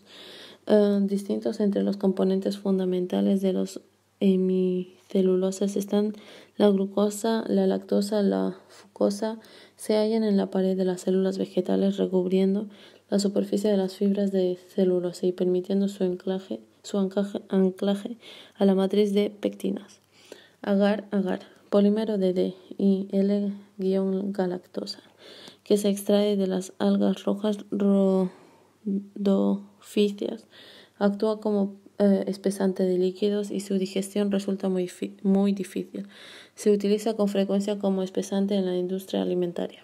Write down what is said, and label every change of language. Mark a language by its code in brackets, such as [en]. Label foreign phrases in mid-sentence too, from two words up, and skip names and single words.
[es] Distintos entre los componentes fundamentales de los hemicelulosas están la glucosa, la lactosa, la fructosa. Se hallan en la pared de las células vegetales, recubriendo la superficie de las fibras de celulosa y permitiendo su anclaje a la matriz de pectinas. Agar-agar, polímero de D y L-galactosa, que se extrae de las algas rojas rodophycias. Actúa como espesante de líquidos y su digestión resulta muy difícil. Se utiliza con frecuencia como espesante en la industria alimentaria.